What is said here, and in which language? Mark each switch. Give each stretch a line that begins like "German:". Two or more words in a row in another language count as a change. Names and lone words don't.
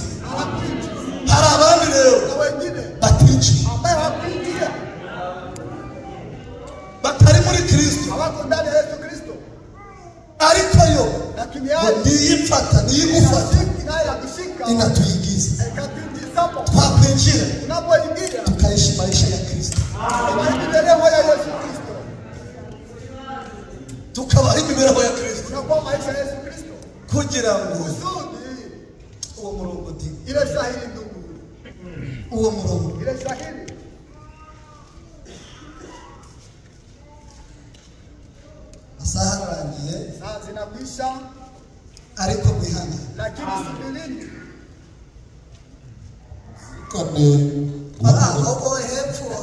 Kinyarwanda: Hari abandi rero batinjiye, batari muri Kristo, ariko yo niyifata niyigufata inatuyigiza, twakwinjira
Swahili: tukaishi maisha ya Kristo,
Kinyarwanda: tukabaho imibereho ya Kristo, kugira ngo uwo murongo uwo murongo asaha arangiye ariko mwihane, aho hepfo